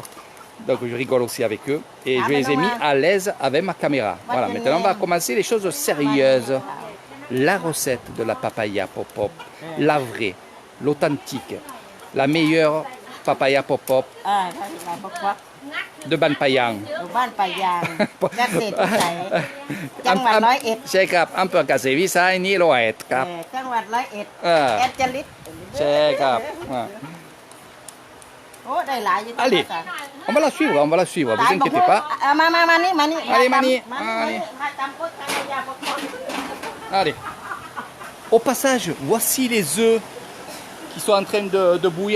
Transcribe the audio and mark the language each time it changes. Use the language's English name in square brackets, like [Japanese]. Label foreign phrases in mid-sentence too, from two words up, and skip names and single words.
[French] Donc je rigole aussi avec eux. Et je les ai mis à l'aise avec ma caméra. Voilà, maintenant on va commencer les choses sérieuses. La recette de la papaya pop-pop, la vraie, l'authentique, la meilleure papaya pop-pop de Ban Payang. [Thai] ใช่ครับอำเภอกเกษตรวิสัยนี่101ครับจังหวัด101แอดจริตใช่ครับ [French] Allez, on va la suivre, vous inquiétez pas. Allez. Au passage, voici les œufs qui sont en train de bouillir.